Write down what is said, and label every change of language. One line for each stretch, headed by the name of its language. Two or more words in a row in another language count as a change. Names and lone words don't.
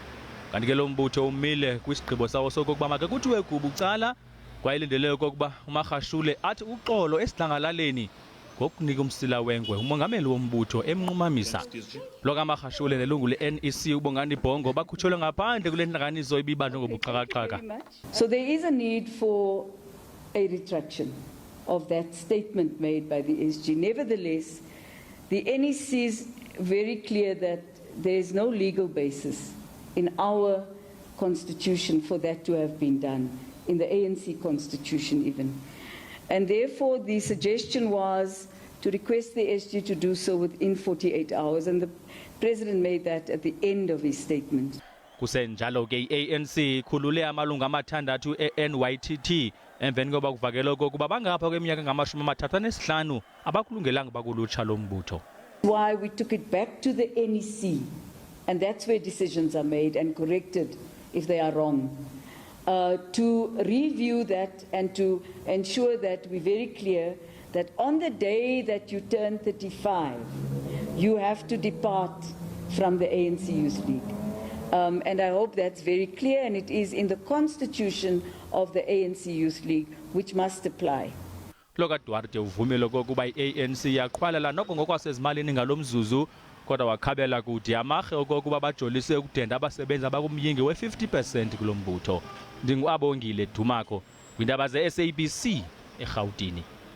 Xhosa: Kanti ke lo mbutho umile kwisigqibo sawo sokokuba make kuthiwe kuba ucala kwayilindeleyo okokuba uMagashule athi uxolo esidlangalaleni ngokunika umsila wengwe umongameli wombutho emnqumamisa. Lo kaMagashule nelungu le-NEC uBongani Bhongo bakhutshelwe ngaphandle kule ntlanganiso ibibanjwe ngobuxhakaxhaka.
English: So there is a need for a retraction of that statement made by the SG. Nevertheless, the NEC is very clear that there is no legal basis in our constitution for that to have been done, in the ANC constitution even. And therefore the suggestion was to request the SG to do so within 48 hours, and the President made that at the end of his statement.
Xhosa: Kusenjalo ke i-ANC ikhulule amalungu amathandathu e-NYTT emveni koba kuvakelwe okokuba bangapha kweminyaka engamashumi-35 abakulungelanga bakulutsha lombutho.
English: Why we took it back to the NEC, and that's where decisions are made and corrected if they are wrong, to review that and to ensure that we're very clear that on the day that you turn 35, you have to depart from the ANC Youth League. And I hope that's very clear, and it is in the constitution of the ANC Youth League, which must apply.
Xhosa: Loka Duarte uvumile okokuba i-ANC yaqhwalela noko ngokwasezimalini ngalomzuzu kodwa wakhabela kuthi amarhe okokuba bajolise ukudenda abasebenzi abakumyinge we-50% kulo mbutho. NdinguAbongile Dumako, kwiindaba ze-SABC eRhawutini.